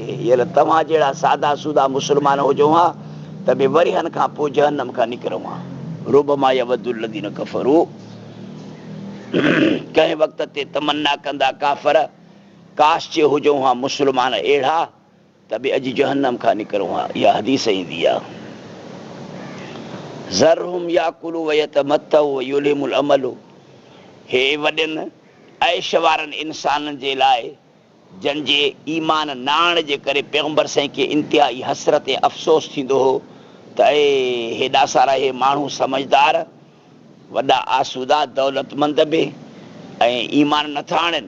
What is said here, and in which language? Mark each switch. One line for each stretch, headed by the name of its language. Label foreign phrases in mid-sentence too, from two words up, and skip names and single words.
Sindhi: ऐं हींअर तव्हां जहिड़ा सादा सूदा मुस्लमान हुजो हा त बि वरी हन खां पोइ जहन्नम खां निकिरूं हा।
Arabic: ربما يود الذين كفروا,
Sindhi: कंहिं वक़्त ते तमन्ना कंदा काफ़र, काश जे हुजूं हा मुस्लमान अहिड़ा त बि अॼु जहन्नम खां निकिरूं हा। इहा हदीस ईंदी आहे।
Arabic: ذرهم يأكلوا ويتمتعوا ويلههم الأمل,
Sindhi: हे वॾनि ऐश वारनि इंसाननि जे लाइ जंहिंजे ईमान नाण जे करे पैगंबर साईं खे इंतिहाई हसरत ऐं अफ़सोस थींदो हो त हेॾा सारा हे माण्हू समझदार, वॾा आसूदा, दौलतमंद बि ऐं ईमान नथा आणनि।